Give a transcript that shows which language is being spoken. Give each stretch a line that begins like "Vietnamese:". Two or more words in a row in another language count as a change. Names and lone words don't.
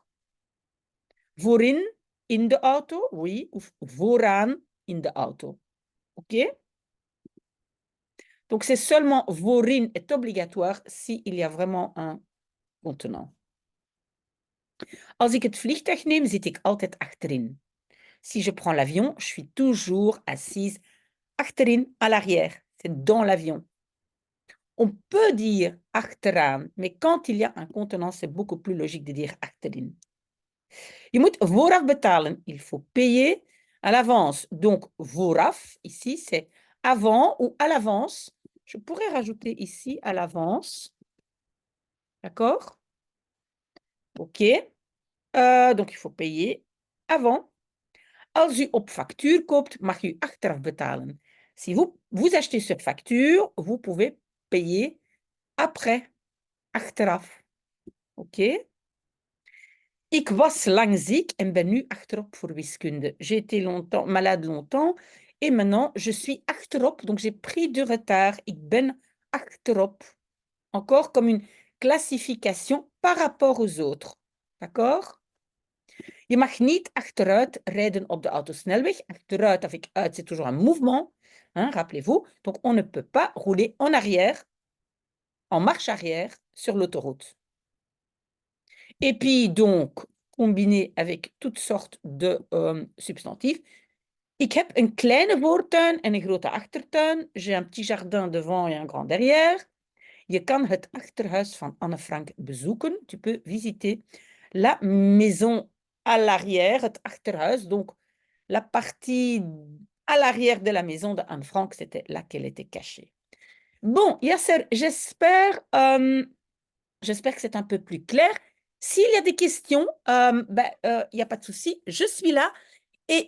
Dutch: Voorin in de auto,
French: oui, ou
Dutch: vooraan in de auto.
French: OK? Donc, c'est seulement voorin est obligatoire s'il y a vraiment un contenant.
Dutch: Als ik het vliegtuig neem, zit ik altijd achterin.
French: Si je prends l'avion, je suis toujours assise achterin, à l'arrière. C'est dans l'avion. On peut dire achteraan, mais quand il y a un contenant, c'est beaucoup plus logique de dire achterin.
Dutch: Je moet vooraf betalen.
French: Il faut payer à l'avance. Donc, vooraf, ici, c'est avant ou à l'avance. Je pourrais rajouter ici à l'avance. D'accord? OK. Donc, il faut payer avant.
Dutch: Als u op factuur koopt, mag u achteraf betalen.
French: Si vous achetez sur facture, vous pouvez payer après, achteraf. OK?
Dutch: Ik was lang ziek en ben nu achterop voor wiskunde.
French: J'ai été malade longtemps et maintenant je suis achterop, donc j'ai pris du retard.
Dutch: Ik ben achterop.
French: Encore comme une classification par rapport aux autres. D'accord?
Dutch: Je mag niet achteruit rijden op de autosnelweg.
French: Achteruit avec uit, c'est toujours un mouvement. Hein, rappelez-vous. Donc, on ne peut pas rouler en arrière, en marche arrière, sur l'autoroute. Et puis, donc, combiné avec toutes sortes de substantifs.
Dutch: Ik heb een kleine voortuin en een grote achtertuin.
French: J'ai un petit jardin devant et un grand derrière.
Dutch: Je kan het achterhuis van Anne Frank bezoeken.
French: Tu peux visiter la maison à l'arrière,
Dutch: het achterhuis.
French: Donc, la partie à l'arrière de la maison de Anne Frank, c'était là qu'elle était cachée. Bon, Yasser, j'espère que c'est un peu plus clair. S'il y a des questions, il n'y a pas de souci, je suis là.